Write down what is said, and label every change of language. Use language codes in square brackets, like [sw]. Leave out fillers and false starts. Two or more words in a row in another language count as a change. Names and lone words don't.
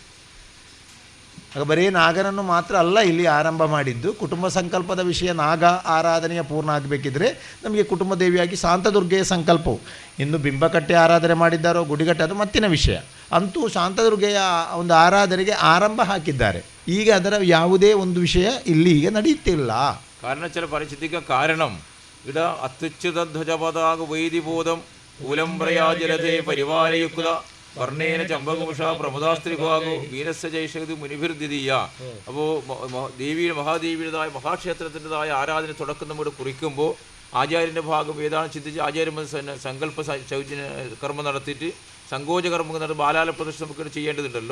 [kn] ಆಗ ಬರೀ ನಾಗನನ್ನು ಮಾತ್ರ ಅಲ್ಲ ಇಲ್ಲಿ ಆರಂಭ ಮಾಡಿದ್ದು, ಕುಟುಂಬ ಸಂಕಲ್ಪದ ವಿಷಯ ನಾಗ ಆರಾಧನೆಯ ಪೂರ್ಣ ಆಗಬೇಕಿದ್ರೆ ನಮಗೆ ಕುಟುಂಬ ದೇವಿಯಾಗಿ ಶಾಂತದುರ್ಗೆಯ ಸಂಕಲ್ಪವು. ಇನ್ನು ಬಿಂಬಕಟ್ಟೆ ಆರಾಧನೆ ಮಾಡಿದ್ದಾರೋ ಗುಡಿಗಟ್ಟೆ ಅದು ಮತ್ತಿನ ವಿಷಯ. ಅಂತೂ ಶಾಂತದುರ್ಗೆಯ ಒಂದು ಆರಾಧನೆಗೆ ಆರಂಭ ಹಾಕಿದ್ದಾರೆ. ಈಗ ಅದರ ಯಾವುದೇ ಒಂದು ವಿಷಯ ಇಲ್ಲಿ ಈಗ ನಡೆಯುತ್ತಿಲ್ಲ. [ml] കാരണം ചില പരിസ്ഥിതിക കാരണം ഇട [sa] अत्युच्छित ध्वजपताक वैदिबोधं उलंब्रयाजलधे परिवारयुक्त वर्णेन चम्पकुमुष प्रमुदास्त्रिभागो वीरस्य जयशक्ति मुनिभिर्दितीय. [ml] അപ്പോൾ ദേവിയുടെ മഹാദേവിയുടേതായ മഹാക്ഷേത്രത്തിൻ്റെതായ ആരാധന തുടക്കം നമ്മൾ കുറിക്കുമ്പോൾ ആചാര്യൻ്റെ ഭാഗം ഏതാണ് ചിന്തിച്ച് ആചാര്യൻ സങ്കല്പ കർമ്മം നടത്തിയിട്ട് സങ്കോചകർമ്മം നടത്തി ബാലാല പ്രദർശനം നമുക്ക് ചെയ്യേണ്ടതുണ്ടല്ലോ.